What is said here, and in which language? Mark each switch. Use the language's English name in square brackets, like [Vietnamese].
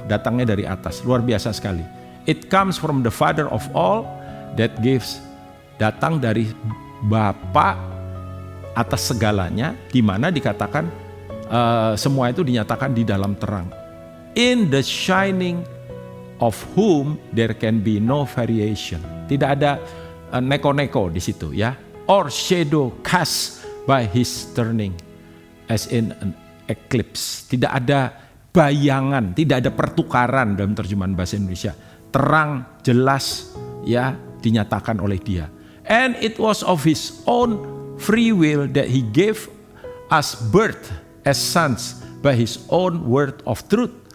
[Indonesian] Datangnya dari atas, luar biasa sekali. [English] It comes from the Father of all that gives. [Indonesian] Datang dari Bapa atas segalanya, di mana dikatakan semua itu dinyatakan di dalam terang. [English] In the shining of whom there can be no variation. [Indonesian] Tidak ada neko-neko di situ ya. [English] Or shadow cast by his turning, as in an eclipse. [Indonesian] Tidak ada bayangan, tidak ada pertukaran dalam terjemahan bahasa Indonesia. Terang, jelas ya, dinyatakan oleh Dia. [English] And it was of his own free will that he gave us birth as sons by his own word of truth.